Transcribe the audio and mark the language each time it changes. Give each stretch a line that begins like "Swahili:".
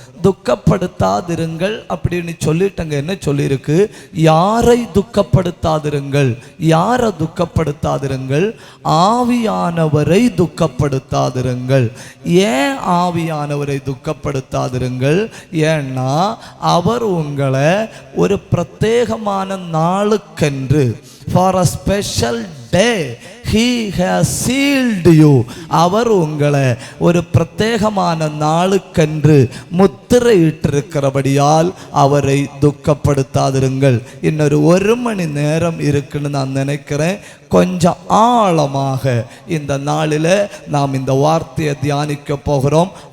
Tamil: துக்கப்படுத்தாதிருங்கள் அப்படின்னு சொல்லிட்டங்க. என்ன சொல்லியிருக்கு? யாரை துக்கப்படுத்தாதிருங்கள்? யாரை துக்கப்படுத்தாதிருங்கள்? ஆவியானவரை துக்கப்படுத்தாதிருங்கள். ஏன் ஆவியானவரை துக்கப்படுத்தாதிருங்கள்? ஏன்னா அவர் உங்களை ஒரு பிரத்யேகமான நாளுக்கென்று,
English: for a special day he has sealed you.
Tamil: அவர் உங்களை ஒரு பிரத்யேகமான நாளுக்கென்று முத்திரையிட்டிருக்கிறபடியால் அவரை துக்கப்படுத்தாதிருங்கள். இன்னொரு 1 மணி நேரம் இருக்குன்னு நான் நினைக்கிறேன். கொஞ்சம் ஆழமாக இந்த நாளில் நாம் இந்த வார்த்தையை தியானிக்க போகிறோம்.